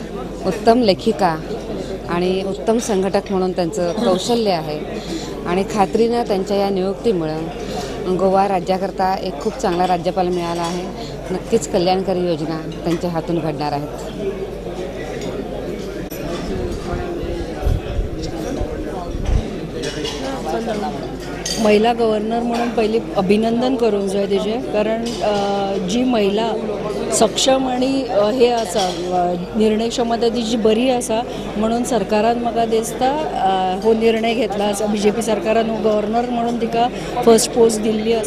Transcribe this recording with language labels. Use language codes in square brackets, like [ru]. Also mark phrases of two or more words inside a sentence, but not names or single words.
[mr] उत्तम लेखिका आणि उत्तम संघटक म्हणून त्यांचं कौशल्य आहे आणि खात्रीनं त्यांच्या या नियुक्तीमुळं गोवा राज्याकरता एक खूप चांगला राज्यपाल मिळाला आहे. नक्कीच कल्याणकारी योजना त्यांच्या हातून घडणार आहेत. [kok] महिला गव्हर्नर म्हणून पहिले अभिनंदन करून जाय तेजे, कारण जी महिला सक्षम आणि हे आसा निर्णय क्षमता तिची बरी आसा म्हणून सरकारान म्हाका दिसता हो निर्णय घेतला आसा. BJP सरकारान गव्हर्नर म्हणून तिका [en] first post [kok] दिल्ली आसा.